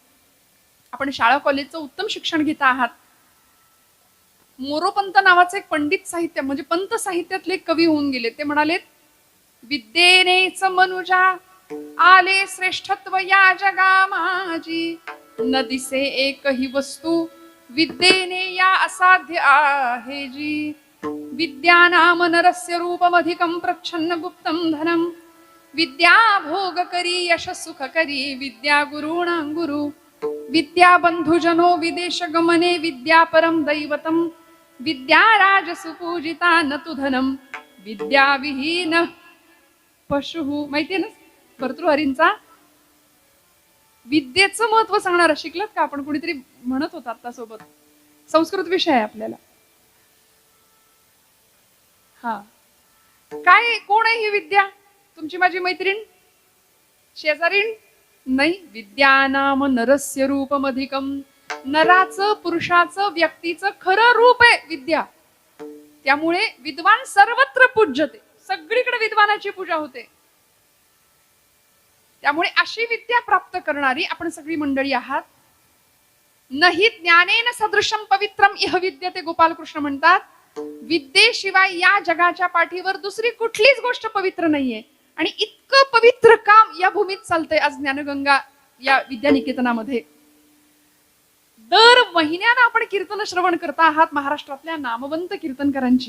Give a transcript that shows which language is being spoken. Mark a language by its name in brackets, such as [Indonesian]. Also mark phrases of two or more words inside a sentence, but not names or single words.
[Marathi] आपण शाळा कॉलेजचं उत्तम शिक्षण घेता आहात. मोरोपंत नावाचे एक पंडित साहित्य म्हणजे पंत साहित्यातले कवी होऊन गेले. ते म्हणालेत, विद्येनेच मनुजा आले श्रेष्ठत्व या जगा माझी. न दिसे एकही वस्तू विद्येने या असाध्य आहे जी. [Sanskrit] विद्या नाम नरस्य रूपमधिकं प्रच्छन्न गुप्तं धनम. विद्या भोग करी यश सुख करी विद्या गुरुणां गुरु. विद्या बंधुजनो विदेश गमने विद्या परम दैवतम. विद्या राज सुपूजिता न तु धनम. विद्या विहीन पशु. [Marathi] माहितीये ना भर्तृहरींचा विद्येचं महत्व सांगणारा. शिकलात का आपण? कोणीतरी म्हणत होता आता सोबत, संस्कृत विषय आहे आपल्याला. हा, काय कोण आहे ही विद्या? तुमची माझी मैत्रीण, शेजारीण? नाही. [Sanskrit] विद्यानाम नरस्य रूपमधिकम. [Marathi] नराचं, पुरुषाचं, व्यक्तीचं खरं रूप आहे विद्या. [Sanskrit] त्यामुळे विद्वान सर्वत्र पूज्यते. [Marathi] सगळीकडे विद्वानाची पूजा होते. त्यामुळे अशी विद्या प्राप्त करणारी आपण सगळी मंडळी आहात. [Sanskrit] नाही ज्ञानेन सदृशम पवित्रम इह विद्यते. [Marathi] गोपाल कृष्ण म्हणतात, विद्येशिवाय या जगाच्या पाठीवर दुसरी कुठलीच गोष्ट पवित्र नाहीये. आणि इतकं पवित्र काम या भूमीत चालतंय आज ज्ञानगंगा या विद्यानिकेतनामध्ये. दर महिन्यानं आपण कीर्तन श्रवण करता आहात महाराष्ट्रातल्या नामवंत कीर्तनकारांची.